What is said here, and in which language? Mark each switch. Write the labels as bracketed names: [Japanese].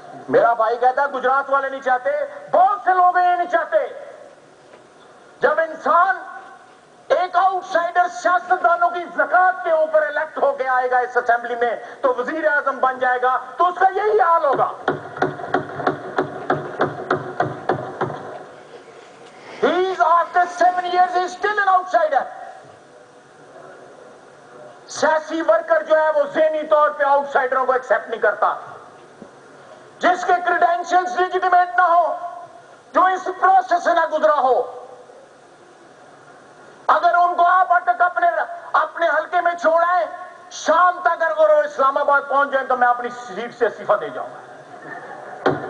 [Hindi] मेरा भाई कहता है गुजरात वाले नहीं चाहते, बहुत से लोग ये नहीं चाहते। जब इंसान एक आउटसाइडर सियासतदानों की ज़कात के ऊपर इलेक्ट होके आएगा इस असेंबली में तो वजीर आजम बन जाएगा, तो उसका यही हाल होगा। [English] He is after 7 years he is still an outsider. [Hindi] सियासी वर्कर जो है वो ज़हनी तौर पे आउटसाइडरों को एक्सेप्ट नहीं करता, जिसके क्रेडेंशियल्स लेजिटिमेट ना हो, जो इस प्रोसेस से ना गुजरा हो। अगर उनको आप अटक अपने हल्के में छोड़ाएं, शाम तक अगर वो इस्लामाबाद पहुंच जाए तो मैं अपनी सीट से इस्तीफा दे जाऊंगा।